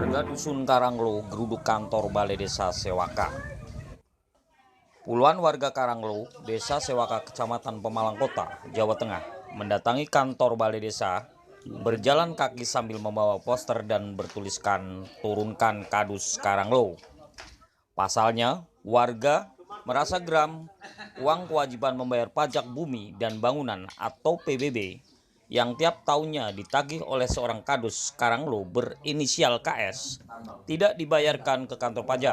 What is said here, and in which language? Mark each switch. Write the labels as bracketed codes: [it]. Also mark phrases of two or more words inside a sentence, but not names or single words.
[id] Dusun Karanglo, geruduk kantor Balai Desa Sewaka. Puluhan warga Karanglo, Desa Sewaka, Kecamatan Pemalang Kota, Jawa Tengah, mendatangi kantor Balai Desa, berjalan kaki sambil membawa poster dan bertuliskan "Turunkan Kadus Karanglo". Pasalnya, warga merasa geram uang kewajiban membayar pajak bumi dan bangunan atau PBB yang tiap tahunnya ditagih oleh seorang kadus Karanglo berinisial KS tidak dibayarkan ke kantor pajak.